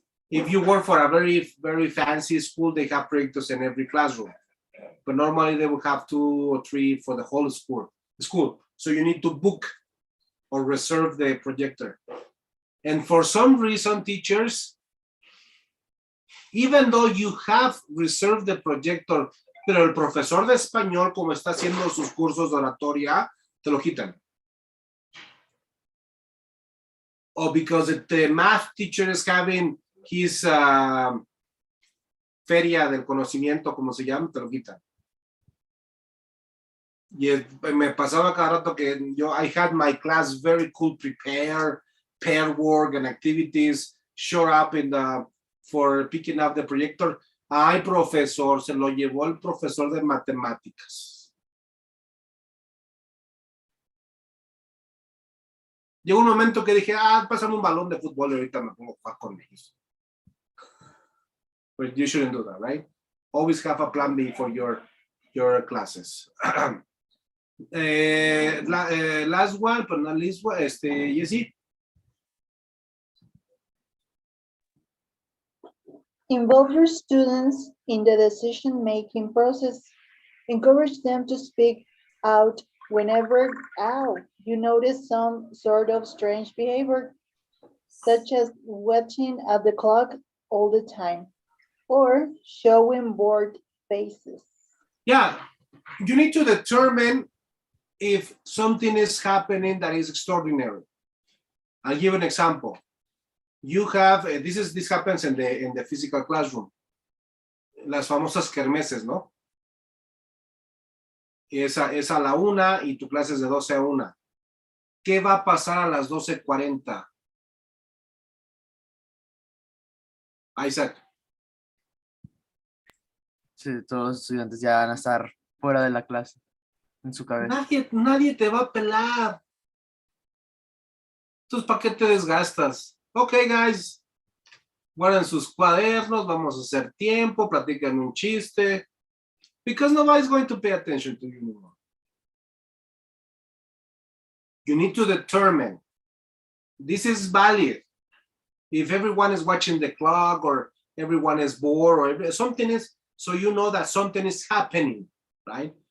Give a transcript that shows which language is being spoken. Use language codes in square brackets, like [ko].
[en] If you work for a very, very fancy school, they have projectors in every classroom. But normally they will have 2 or 3 for the whole school. So you need to book or reserve the projector. And for some reason, teachers Even though you have reserved the projector, [es] pero el profesor de español, como está haciendo sus cursos de oratoria, te lo quitan. [en] Or because the math teacher is having his [es] feria del conocimiento, como se llama, te lo quitan. Y me pasaba cada rato que [en] I had my class very cool prepared, pair work and activities, show up for picking up the projector. [es] Ay, profesor, se lo llevó el profesor de matemáticas. Llegó un momento que dije, pásame un balón de fútbol y ahorita me pongo a jugar con ellos. [en] But you shouldn't do that, right? Always have a plan B for your classes. Last one, but not least one, Yesi. Involve your students in the decision-making process. Encourage them to speak out whenever you notice some sort of strange behavior, such as watching at the clock all the time or showing bored faces. Yeah, you need to determine if something is happening that is extraordinary. I'll give an example. You have, this happens in the physical classroom. [es] Las famosas kermeses, ¿no? Es a la 1 y tu clase es de 12 a 1. ¿Qué va a pasar a las 12:40? Isaac. Sí, todos los estudiantes ya van a estar fuera de la clase, en su cabeza. Nadie te va a pelar. Entonces, ¿para qué te desgastas? Ok, guys. Guarden sus cuadernos, vamos a hacer tiempo, platican un chiste. [en] Because nobody's going to pay attention to you anymore. You need to determine, this is valid. If everyone is watching the clock or everyone is bored or something is, so you know that something is happening, right?